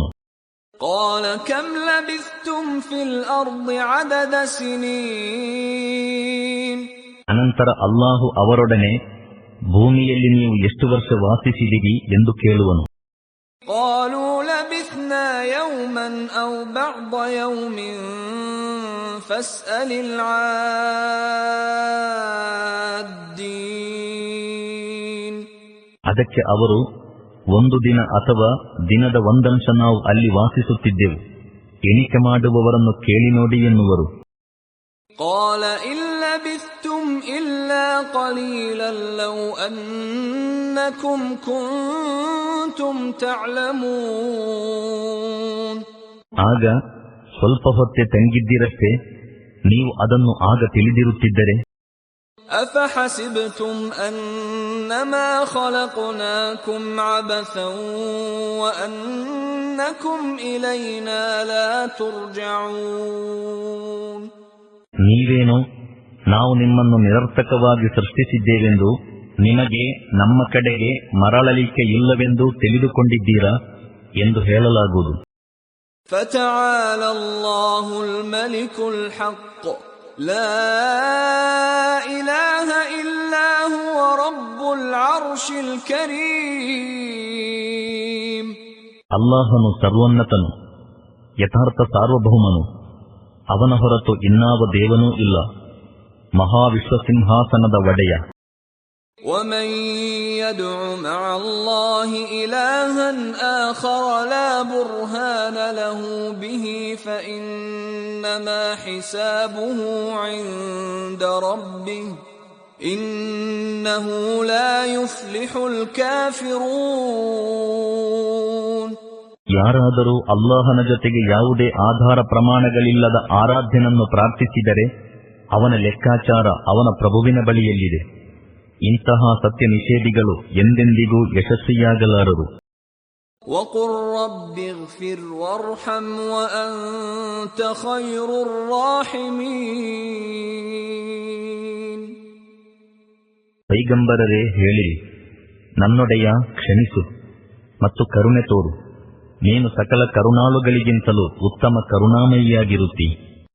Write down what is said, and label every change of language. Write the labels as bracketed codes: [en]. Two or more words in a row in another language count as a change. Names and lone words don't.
[ar] قال كم لبثتم في الأرض عدد سنين. [kn] ಅನಂತರ ಅಲ್ಲಾಹು ಅವರೊಡನೆ ಭೂಮಿಯಲ್ಲಿ ನೀವು ಎಷ್ಟು ವರ್ಷ ವಾಸಿಸಿದಿರಿ ಎಂದು ಕೇಳುವನು. [ar] قالوا لبثنا يوما أو بعض يوم فاسأل العادين. [kn] ಅದಕ್ಕೆ ಅವರು ಒಂದು ದಿನ ಅಥವಾ ದಿನದ ಒಂದಂಶ ನಾವು ಅಲ್ಲಿ ವಾಸಿಸುತ್ತಿದ್ದೆವು, ಎಣಿಕೆ ಮಾಡುವವರನ್ನು ಕೇಳಿ ನೋಡಿ ಎನ್ನುವರು. [ar] قال إن لبثتم إلا قليلا لو أنكم كنتم تعلمون. [kn] ಆಗ ಸ್ವಲ್ಪ ಹೊತ್ತೆ ತಂಗಿದ್ದಿರಷ್ಟೇ, ನೀವು ಅದನ್ನು ಆಗ ತಿಳಿದಿರುತ್ತಿದ್ದರೆ. [ar] أفحسبتم أنما خلقناكم عبثا وأنكم إلينا لا ترجعون. [kn] ನೀವೇನೋ ನಾವು ನಿಮ್ಮನ್ನು ನಿರರ್ಥಕವಾಗಿ ಸೃಷ್ಟಿಸಿದ್ದೇವೆಂದು, ನಿಮಗೆ ನಮ್ಮ ಕಡೆಗೆ ಮರಳಲಿಕ್ಕೆ ಇಲ್ಲವೆಂದು ತಿಳಿದುಕೊಂಡಿದ್ದೀರಾ ಎಂದು ಹೇಳಲಾಗುವುದು. [ar] فتعالى الله الملك الحق لا إله إلا هو رب العرش الكريم. [kn] ಅಲ್ಲಾಹನು ಸರ್ವೋನ್ನತನು, ಯಥಾರ್ಥ ಸಾರ್ವಭೌಮನು, ಅವನ ಹೊರತು ಇನ್ನಾವ ದೇವನೂ ಇಲ್ಲ, ಮಹಾವಿಶ್ವಸಿಂಹಾಸನದ ಒಡೆಯ. [ar] ومن يدع مع الله إلها آخر لا برهان له به فإنما حسابه عند ربه إنه لا يفلح الكافرون. [kn] ಯಾರಾದರೂ ಅಲ್ಲಾಹನ ಜೊತೆಗೆ ಯಾವುದೇ ಆಧಾರ ಪ್ರಮಾಣಗಳಿಲ್ಲದ ಆರಾಧ್ಯನನ್ನು ಪ್ರಾರ್ಥಿಸಿದರೆ ಅವನ ಲೆಕ್ಕಾಚಾರ ಅವನ ಪ್ರಭುವಿನ ಬಳಿಯಲ್ಲಿದೆ. ಇಂತಹ ಸತ್ಯ ನಿಷೇಧಿಗಳು ಎಂದೆಂದಿಗೂ ಯಶಸ್ವಿಯಾಗಲಾರರು. [ar] وقل رب اغفر وارحم وأنت خير الراحمين. [kn] ಪೈಗಂಬರರೇ ಹೇಳಿರಿ, ನನ್ನೊಡೆಯ ಕ್ಷಮಿಸು ಮತ್ತು ಕರುಣೆ ತೋರು, ನೀನು ಸಕಲ ಕರುಣಾಳುಗಳಿಗಿಂತಲೂ ಉತ್ತಮ ಕರುಣಾಮಯಿಯಾಗಿರುತ್ತಿ.